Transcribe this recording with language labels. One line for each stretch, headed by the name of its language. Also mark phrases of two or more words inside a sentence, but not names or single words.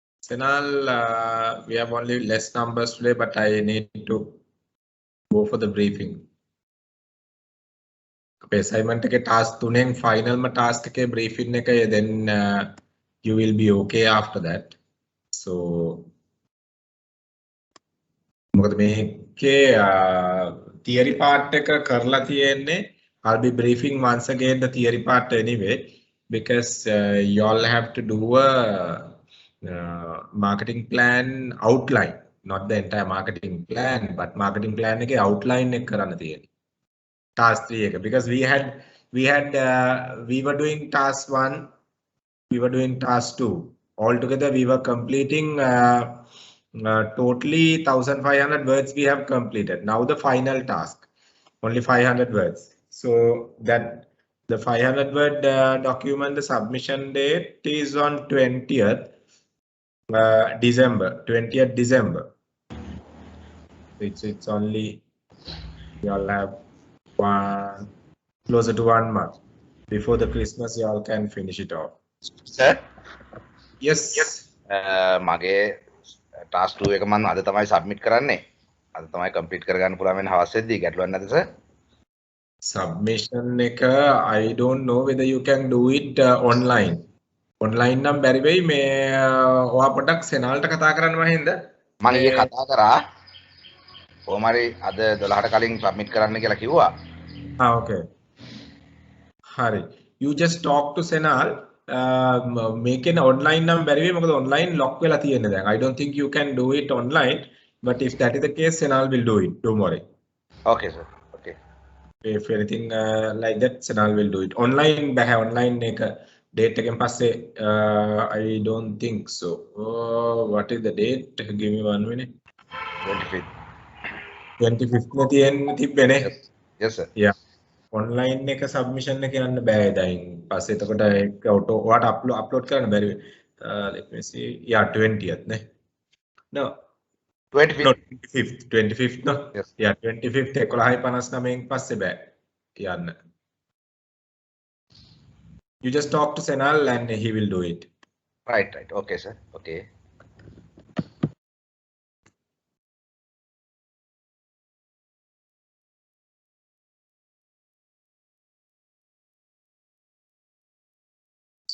English: Senal, we have only less numbers today, but I need to go for the briefing. Assignment ke task තුනෙන් final task එකේ briefing එක, then you will be okay after that.
Sinhala: So මොකද මේකේ
English: theory part
Sinhala: එක කරලා තියෙන්නේ.
English: I'll be briefing once again the theory part anyway, because you all have to do a marketing plan outline, not the entire marketing plan, but marketing plan
Sinhala: එකේ outline එක කරන්න තියෙන්නේ. Task 3 එක,
English: because we were doing task 1, we were doing task 2. Altogether we were completing totally 1500 words we have completed. Now the final task, only 500 words. So that the 500 word document, the submission date is on 20th December. 20th December. It's only, you all have closer to 1 month. Before the Christmas, you all can finish it off. Sir? Yes.
Sinhala: මගේ task 2 එක මම අද තමයි submit කරන්නේ. අද තමයි complete කරගන්න පුළුවන් වෙන හවස් වෙද්දී ගැටලුවක් නැද්ද sir?
English: Submission එක, I don't know whether you can do it online.
Sinhala: Online නම් බැරි වෙයි. මේ ඔයා පොඩක් සෙනාල්ට කතා කරන්න මහින්ද? මම ඊයේ කතා කරා. කොහොමරි අද 12ට කලින් submit කරන්න කියලා කිව්වා.
English: Okay. Hari. You just talk to Senal. Make an online
Sinhala: නම් බැරි වෙයි. මොකද online lock වෙලා තියෙන්නේ දැන්.
English: I don't think you can do it online, but if that is the case, Senal will do it. Don't worry. Okay sir. Okay. If anything like that, Senal will do it. Online බෑ. Online එක date
Sinhala: එකෙන් පස්සේ
English: I don't think so. What is the date? Give me 1 minute. 25th.
Sinhala: 25th නේ තියෙන්නේ තිබ්බනේ.
English: Yes sir.
Sinhala: Yeah. Online එක submission එක යන්න බෑ දැන්. පස්සේ එතකොට ඒක auto ඔයාට upload කරන්න බැරි වෙයි.
English: Let me see. Yeah, 20th නේ. No. 25th. No, 25th no. Yes.
Sinhala: Yeah, 25th 11:59 පස්සේ බෑ යන්න.
English: You just talk to Senal and he will do it. Right. Okay sir. Okay. So